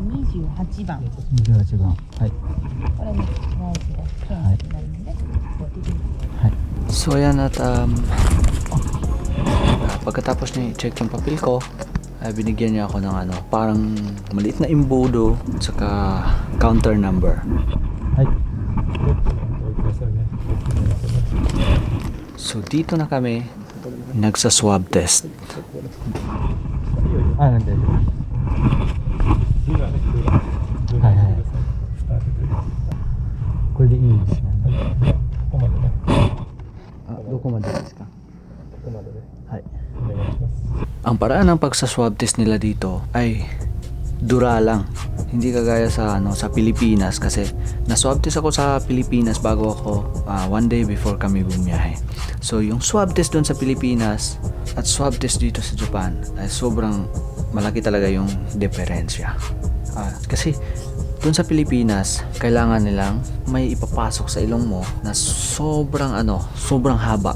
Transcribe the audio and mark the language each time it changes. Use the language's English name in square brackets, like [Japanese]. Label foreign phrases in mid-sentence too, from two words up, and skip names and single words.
[Japanese] 28 番。 28番。はい。これも大事だ。検査になるので、はい。 [Filipino] So ayan at pagkatapos niya i-check yung papel ko, ay binigyan niya ako ng parang maliit na imbudo saka [English] counter number. [Japanese] はい。 [Filipino] So dito na kami nagsa [English] swab test. [Japanese] あ、なんで。はいはい。これでいいですね。ここまでね。どこまでですか? ここまでね。はい. お願いします。 [Filipino] Ang paraan ng pagsa- [English] swab test [Filipino] nila dito ay dura lang. Hindi kagaya sa sa Pilipinas kasi na- [English] swab test [Filipino] ako sa Pilipinas bago ako [English] one day before [Filipino] kami bumiyahe. So yung [English] swab test [Filipino] doon sa Pilipinas at [English] swab test [Filipino] dito sa Japan ay sobrang malaki talaga yung diferensya. Kasi doon sa Pilipinas, kailangan nilang may ipapasok sa ilong mo na sobrang sobrang haba.